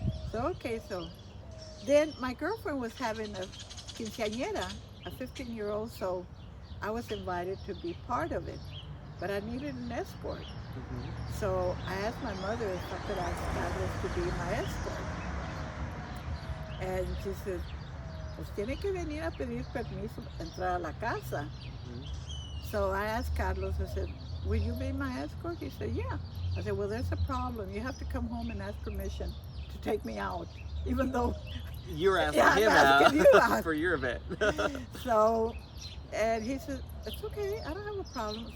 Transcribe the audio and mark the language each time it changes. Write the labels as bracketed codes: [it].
[en] So okay, so then my girlfriend was having a quinceañera, a 15-year-old, so I was invited to be part of it, but I needed an escort. Mm-hmm. So I asked my mother if I could ask Carlos to be my escort. And she said, [es] pues tiene que venir a pedir permiso para entrar a la casa. Mm-hmm. [en] So I asked Carlos, I said, will you be my escort? He said, yeah. I said, well, there's a problem. You have to come home and ask permission to take me out, even though you're asking him out for your event. So, and he said, it's okay, I don't have a problem.